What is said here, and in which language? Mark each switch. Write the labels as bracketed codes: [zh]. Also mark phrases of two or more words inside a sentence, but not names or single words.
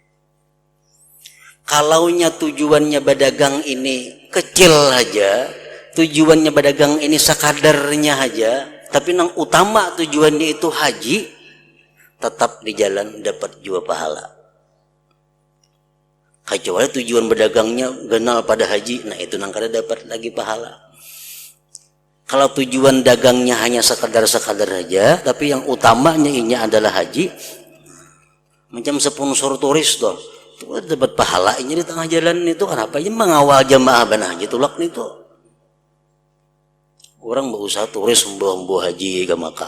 [id] Kalaunya tujuannya berdagang ini kecil aja, tujuannya berdagang ini sekadarnya aja, tapi yang utama tujuannya itu haji, tetap di jalan dapat juga pahala. Kecuali tujuan berdagangnya genal pada haji, nah itu [bjn] nang kada dapat lagi [id] pahala. Kalau tujuan dagangnya hanya sekadar-sekadar aja, tapi yang utamanya ini adalah haji, macam sponsor turis tuh, itu dapat pahala ini di tengah jalan itu. Kenapa? Ini mengawal jamaah banah haji tulak itu. Orang berusaha turis membawa haji ke Makkah.